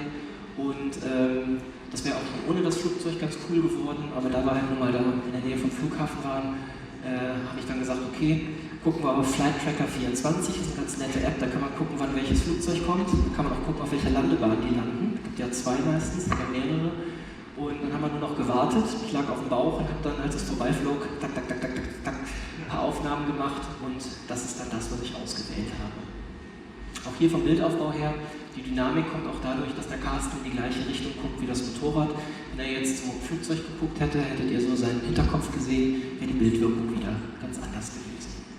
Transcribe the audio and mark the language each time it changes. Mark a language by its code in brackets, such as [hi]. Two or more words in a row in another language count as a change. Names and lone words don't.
[de] Und das wäre auch schon ohne das Flugzeug ganz cool geworden, aber da wir halt nun mal da in der Nähe vom Flughafen waren, habe ich dann gesagt, okay, gucken wir auf Flight Tracker 24, das ist eine ganz nette App, da kann man gucken, wann welches Flugzeug kommt. Da kann man auch gucken, auf welcher Landebahn die landen. Es gibt ja zwei meistens, es gibt mehrere. Und dann haben wir nur noch gewartet. Ich lag auf dem Bauch und habe dann, als es vorbeiflog, tak, tak, tak, tak, tak, tak, ein paar Aufnahmen gemacht, und das ist dann das, was ich ausgewählt habe. Auch hier vom Bildaufbau her, die Dynamik kommt auch dadurch, dass der Carsten in die gleiche Richtung guckt wie das Motorrad. Wenn er jetzt zum Flugzeug geguckt hätte, hättet ihr so seinen Hinterkopf gesehen, wäre die Bildwirkung wieder ganz anders gewesen.